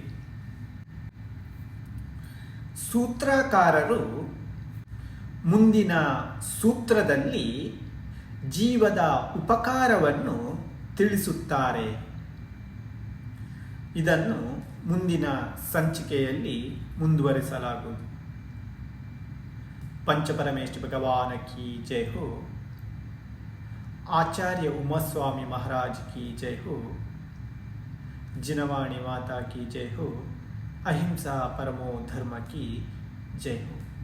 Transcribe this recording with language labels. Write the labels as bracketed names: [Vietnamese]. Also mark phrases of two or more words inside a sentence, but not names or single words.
[Kannada] ಸೂತ್ರಕಾರರು ಮುಂದಿನ ಸೂತ್ರದಲ್ಲಿ ಜೀವದ ಉಪಕಾರವನ್ನು ತಿಳಿಸುತ್ತಾರೆ. ಇದನ್ನು ಮುಂದಿನ ಸಂಚಿಕೆಯಲ್ಲಿ ಮುಂದುವರಿಸಲಾಗುವುದು. [Hindi] पंचपरमेष्ठ भगवान की जय हो। आचार्य उमास्वामी महाराज की जय हो। जिनवाणी माता की जय हो। अहिंसा परमो धर्म की जय हो।